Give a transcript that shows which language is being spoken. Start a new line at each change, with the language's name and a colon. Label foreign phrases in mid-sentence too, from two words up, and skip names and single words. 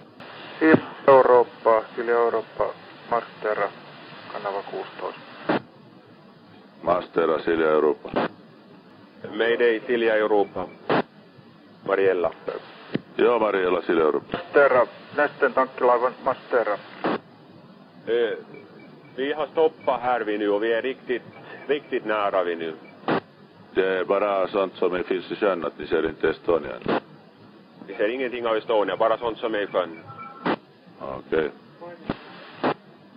Finnish: Silja Europa, Mastera, kanava 16. Mastera, Silja Europa. Mayday, Silja Europa. Mariella. Joo, Mariella, Silja Europa. Mastera, Nesteen tankkilaivan Mastera.
Swedish: Vi har stoppat här vi nu och vi är riktigt nära vi nu. Det är bara sånt som finns i sjön, att ni ser inte Estonia. Vi ser ingenting av Estonia, bara sånt som är i sjön.